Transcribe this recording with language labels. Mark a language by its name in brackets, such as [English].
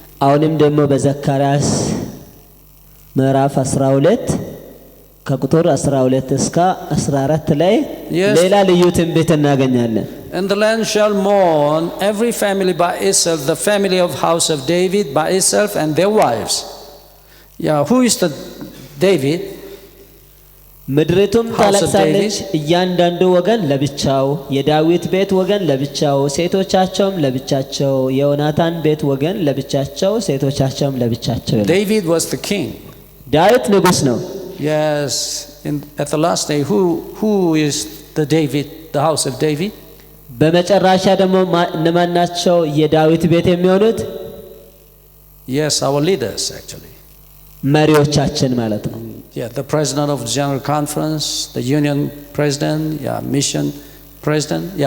[Amharic] አሁንም ደግሞ በዘካርያስ ምዕራፍ 12 ከቁጥር 12 እስከ 14 ላይ ሌላ ልዩ ትንቢት እናገኛለን። [English] And the land shall mourn, every family by itself, the family of house of David by itself and their wives. Who is the David? [Amharic] ምድሪቱም ታለቅሳለች፣ እያንዳንዱ ወገን ለብቻው፣ የዳዊት ቤት ወገን ለብቻው፣ ሴቶቻቸውም ለብቻቸው፣ የዮናታን ቤት ወገን ለብቻቸው፣ ሴቶቻቸውም ለብቻቸው። [English] David was the king. [Amharic] ዳዊት ንጉስ ነው። [English] Yes, at the last day, who is the house of David? [Amharic] በመጨረሻ ደግሞ እነማን ናቸው የዳዊት ቤት የሚሆኑት? [English] Yes, our leaders actually. [Amharic] መሪዎቻችን ማለት ነው። [English] The president of the general conference, the union president, mission president,